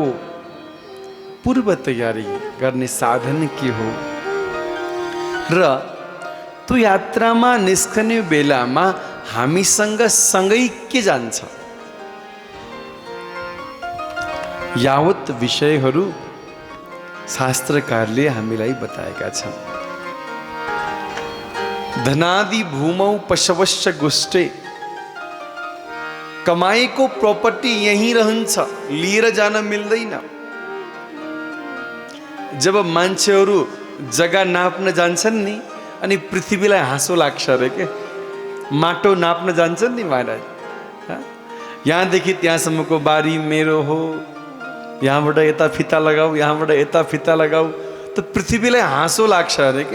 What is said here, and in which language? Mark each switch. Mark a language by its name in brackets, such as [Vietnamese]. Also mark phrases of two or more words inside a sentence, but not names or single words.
[Nepali] पूर्व तयारी गर्ने साधन के हो र त्यो यात्रामा निस्कने बेलामा हामीसँग सँगै के जान्छ, यावत विषयहरू शास्त्रकारले हामीलाई बताएका छन्। [Sanskrit] धनादि भूमौ पशवश्च गुष्टे, [Nepali] कमाईको प्रॉपर्टी यहीं रहन्छ, लिएर जान मिल्दैन। जब मान्छेहरू जग्गा नाप्न जान्छन् नि, अनि पृथ्वीलाई हाँसो लाग्छ रे के, माटो नाप्न जान्छन् नि महाराज, यहाँदेखि त्यहाँसम्मको बारी मेरो हो, यहाँबाट यता फिता लगाऊ, यहाँबाट यता फिता लगाऊ, तो पृथ्वीलाई हाँसो लाग्छ अरे के।